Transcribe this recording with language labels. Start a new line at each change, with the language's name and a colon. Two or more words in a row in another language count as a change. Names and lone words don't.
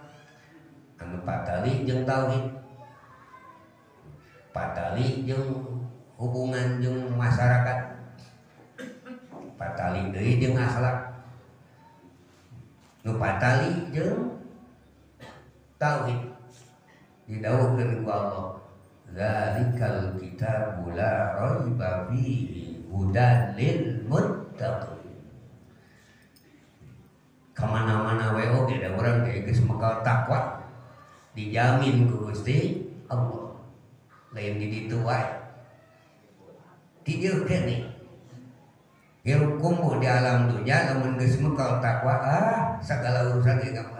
Sundanese: Anu patali jeung tauhid, patali jeung hubungan jeung masyarakat, patali deui jeung akhlak, nu patali jeung tauhid. Didawuhkeun ku Allah,
Arabic: ذلك الكتاب لا ريب فيه هدى للمتقين.
Sundanese: Kamana-mana we oge da urang teh geus makal takwa dijamin ku Gusti Allah. Lain di ditu wae. Di dieu keneh hirup kumuh di alam dunia lamun geus mekal takwa sagala urusan ge gampang.